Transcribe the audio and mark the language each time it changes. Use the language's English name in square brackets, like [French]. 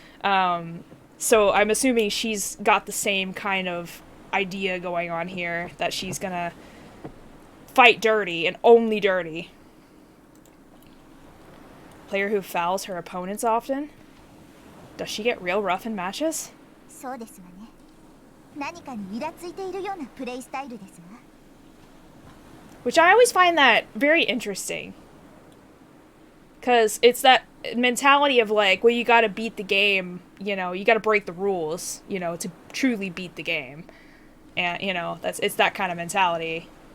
[English] So I'm assuming she's got the same kind of idea going on here, that she's gonna fight dirty, and only dirty. Player who fouls her opponents often? Does she get real rough in matches? [Japanese] そうですわね。何かにイラついているようなプレイスタイルですわ。 [English] Which I always find that very interesting. Because it's that mentality of, like, well, you gotta beat the game, you know, you gotta break the rules, you know, to truly beat the game. And, you know, it's that kind of mentality.